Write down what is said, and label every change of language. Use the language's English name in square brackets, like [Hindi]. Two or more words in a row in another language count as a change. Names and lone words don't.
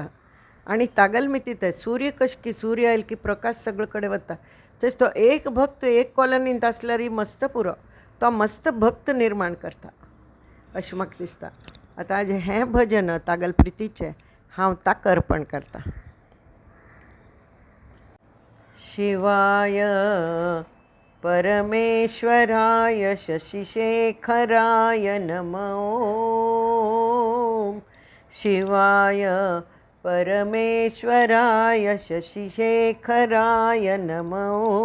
[Konkani] आनी तागेल मिती ते सूर्य कशें की सूर्य आयलो की प्रकाश सगळे कडेन वता. तशें तो एक भक्त एक कॉलनींत आसल्यार मस्त पुरो. तो मस्त भक्त निर्माण करता अशें म्हाका दिसता. आतां आज हें भजन तागेल प्रितीचें हांव ताका अर्पण करता. [Sanskrit] शिवाय परमेश्वराय शशिशेखराय नमो. शिवाय परमेश्वराय शशिशेखराय नमो.